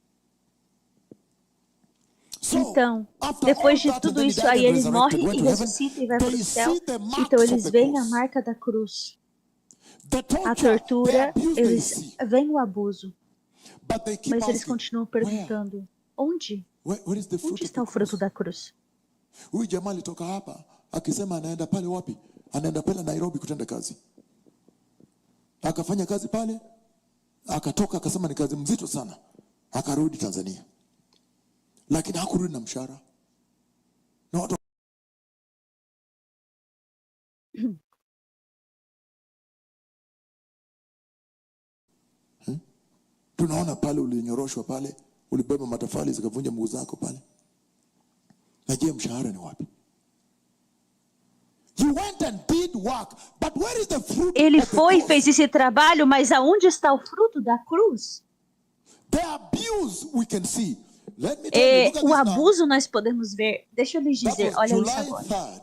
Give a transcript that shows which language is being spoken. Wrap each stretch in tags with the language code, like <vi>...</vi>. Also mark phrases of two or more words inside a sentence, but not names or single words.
<pt>Então, depois de tudo isso, aí ele morre e ressuscita e vai para o céu. Então eles veem a marca da cruz. A tortura, eles veem o abuso. Mas eles continuam perguntando, onde? Onde está o fruto da cruz?</pt> <sw>Huyu jamaa alitoka hapa akisema anaenda pale wapi? Anaenda pale Nairobi kutenda kazi. Akafanya kazi pale, akatoka akasema ni kazi mzito sana. Akarudi Tanzania. Lakini hakurudi na mshahara. Na watu tunaona pale ulinyoroshwa pale, ulibeba matofali zikavunja mguu zako pale. Na je, mshahara ni wapi?</sw> <pt>Ele foi e fez esse trabalho, mas aonde está o fruto da cruz? O abuso nós podemos ver. Deixa eu lhes dizer, olha isso agora.</pt>